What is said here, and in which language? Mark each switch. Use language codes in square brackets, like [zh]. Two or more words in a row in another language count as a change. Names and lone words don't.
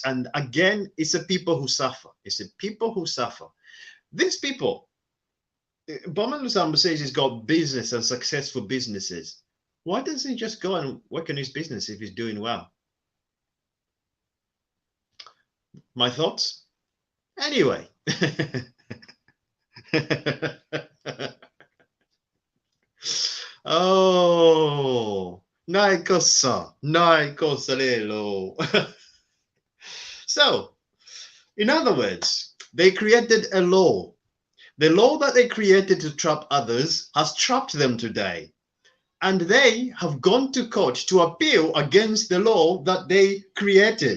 [en] And again, it's the people who suffer. These people, Bowman Lusambo says he's got business and successful businesses. Why doesn't he just go and work on his business if he's doing well? My thoughts? Anyway. [bem] Oh, naikosa lelo. [en] So, in other words, They created a law. The law that they created to trap others has trapped them today. And they have gone to court to appeal against the law that they created.